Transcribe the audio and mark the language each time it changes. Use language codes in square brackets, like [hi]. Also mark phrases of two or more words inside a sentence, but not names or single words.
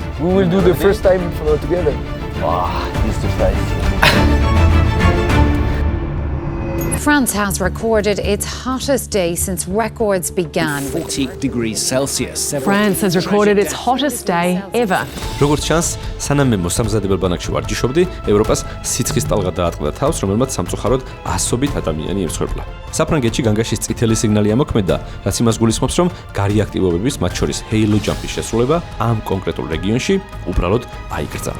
[en] We will do the first time together. Wow, this is nice. France has recorded its hottest day since records began. 40 degrees Celsius. France has recorded its hottest day ever. [ka] როგორც ჩანს, სანამ მე მოსამზადებელ ბანაკში ვარჯიშობდი, ევროპას სიცხის ტალღა დაატყდა თავს, რომელმაც სამწუხაროდ ასობით ადამიანი ემსხვერპლა. საფრანგეთში განგაშის წითელი სიგნალი ამოქმედა, რაც იმას გულისხმობს, რომ გარი აქტივობების, მათ შორის ჰეილო ჯამპის შესრულება ამ კონკრეტულ რეგიონში უბრალოდ აიკრძალა.